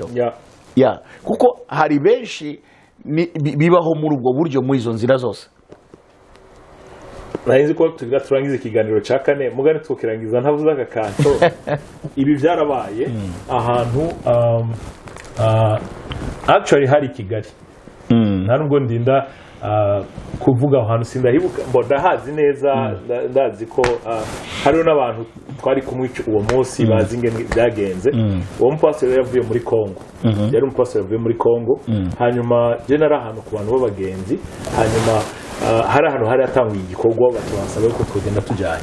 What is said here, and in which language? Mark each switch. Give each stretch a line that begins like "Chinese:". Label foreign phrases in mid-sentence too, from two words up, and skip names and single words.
Rundi: Kuko hari benshi bibaho muri ubwo buryo, muri izo nzira zose. Nahinzi ko turangiza ikiganiro cya kane mugani tukirangiza ntavuze aka kanto. Ibi byarabaye ahantu actually hari Kigali, nta nubwo ndinda kuvuga ahantu sindahibuka, ndahazi neza, ndazi ko hariho n'abantu twari kumwica uwo munsi bazi ingene byagenze. Uwo mupasiteri yavuye muri Kongo, yari umupasiteri yavuye muri Kongo, hanyuma je nari ahantu ku bantu b'abagenzi, hanyuma hari ahantu hari hatanguye igikorwa batubasaba ko twogenda tujyanye.